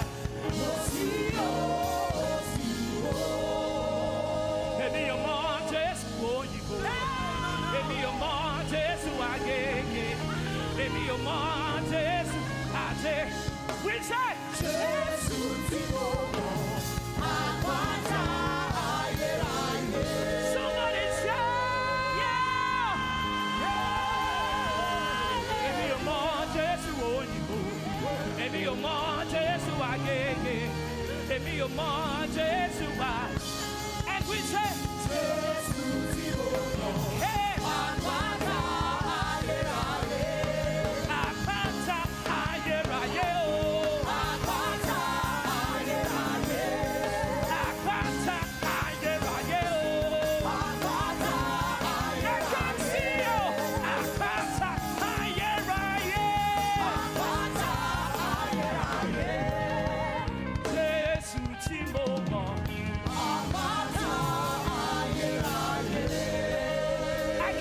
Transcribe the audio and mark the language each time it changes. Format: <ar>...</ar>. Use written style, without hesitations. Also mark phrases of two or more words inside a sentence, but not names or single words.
<yo>Èmi ò mọ Jésù òyìnbó, èmi ò mọ Jésù Agége, èmi ò mọ Jésù àjẹ.</yo> <en>We say</en> <yo>Jésù tí mo mọ̀, àpáta ayérayé.</yo> <en>Somebody say.</en> <yo>Èmi ò mọ Jésù Agége, èmi ò mọ Jésù wa.</yo> <en>And we say,</en> <yo>Jésù tí mo mọ̀, àpáta ayérayé. Àpáta ayérayé o. Àpáta ayérayé. Àpáta ayérayé o. Àpáta ayérayé.</yo> <en>I can see you.</en> <yo>Àpáta ayérayé. Àpáta ayérayé. Jésù tí mo mọ̀. Àpáta ayérayé.</yo>